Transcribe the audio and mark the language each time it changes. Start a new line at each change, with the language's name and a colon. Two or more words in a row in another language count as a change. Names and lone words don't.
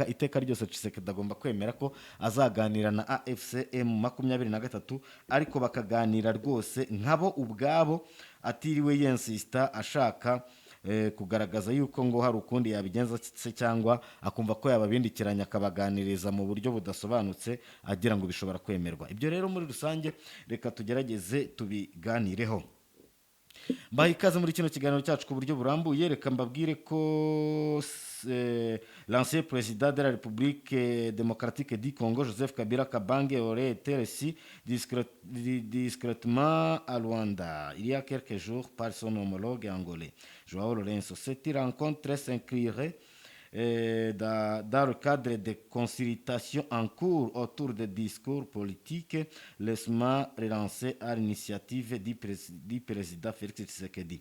Kinyarwanda: Iteka ryose Tshisekedi agomba kwemera ko azaganira na AFC M23, ariko bakaganira rwose nkabo ubwabo, atiriwe yensista ashaka kugaragaza yuko ngo hari ukundi yabigenza se, cyangwa akumva ko yababindikiranya akabaganiriza mu buryo budasobanutse agira ngo bishobora kwemerwa. Ibyo rero muri rusange reka tugerageze tubiganireho. Mbaye ikaze muri kino kiganiro cyacu ku buryo burambuye. Reka mbabwire ko
French: l'ancien président de la République démocratique du Congo, Joseph Kabila Kabange, aurait été reçu discrètement à Luanda il y a quelques jours par son homologue angolais, Joao Lourenço. Cette rencontre s'inscrirait dans le cadre de consultations en cours autour des discours politiques laissement relancés à l'initiative du président Félix Tshisekedi.